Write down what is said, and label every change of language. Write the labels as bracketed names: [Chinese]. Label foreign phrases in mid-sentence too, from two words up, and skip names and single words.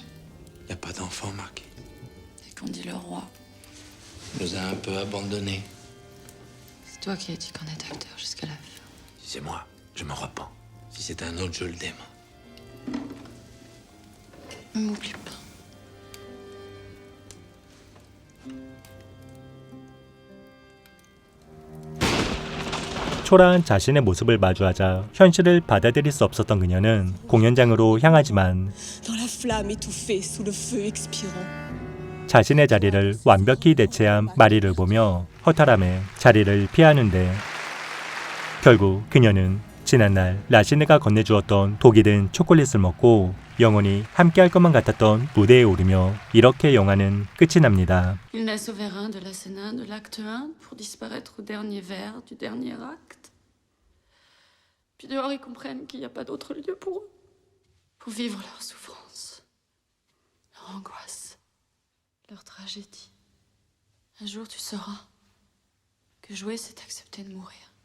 [French] Y a pas d'enfant, Marquis. Et qu'on dit le roi. Il nous a un peu abandonnés. C'est toi qui as dit qu'on est acteur jusqu'à la fin. Si c'est moi, je me repens. Si c'est un autre, je le dément. Ne m'oublie pas. [Korean] 초라한 자신의 모습을 마주하자 현실을 받아들일 수 없었던 그녀는 공연장으로 향하지만 [French] Dans la flamme étouffée sous le feu expirant. [Korean] 자신의 자리를 완벽히 대체한 마리를 보며 허탈함에 자리를 피하는데 결국 그녀는 지난날 라시네가 건네주었던 독이 든 초콜릿을 먹고 영원히 함께할 것만 같았던 무대에 오르며 이렇게 영화는 끝이 납니다. [French] Il naissent au Vérin de la scène 1 de l'acte 1 pour disparaître au dernier vers du dernier acte. Puis dehors, ils comprennent qu'il n'y a pas d'autre lieu pour eux. Pour vivre leur souffrance, leur angoisse, leur tragédie. Un jour, tu sauras que jouer, c'est accepter de mourir.